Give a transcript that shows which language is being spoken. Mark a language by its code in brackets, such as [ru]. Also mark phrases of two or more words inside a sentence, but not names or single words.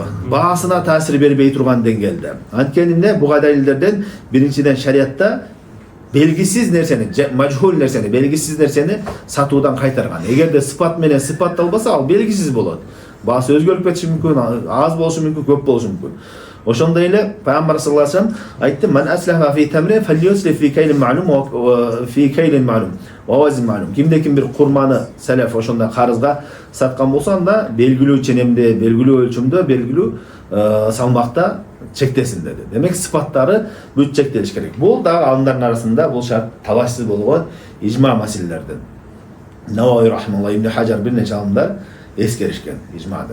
[ky] Баасына таасир бербей турган деңгээлде. Анткени эмне буга далилдерден биринчиден шариатта белгисиз нерсени, мажхул нерсени, белгисиз нерсени сатуудан кайтарган. Эгерде сыпат менен сыпатталбаса, ал белгисиз болот. Баасы өзгөрүп кетиши мүмкүн, аз болушу мүмкүн, көп болушу мүмкүн. Ошондой эле Пайгамбар [ar] صلى الله عليه وسلم [ky] айтты: [ar] "من أسلف في تمر فليسلف في كيل معلوم و في كيل معلوم و وزن معلوم." [ky] Кимде-ким бир курманы салаф ошондой карызга саткан болсо, анда белгилүү ченемде, белгилүү өлчөмдө, белгилүү салмакта чектесин деди. Демек, сыпаттары бүт чектелиш керек. Бул дагы алымдардын арасында бул шарт талашсыз болгон ижма маселелерден. Навави рахмалла, Ибн Хажар бир нече алымдар эскеришкен ижмады.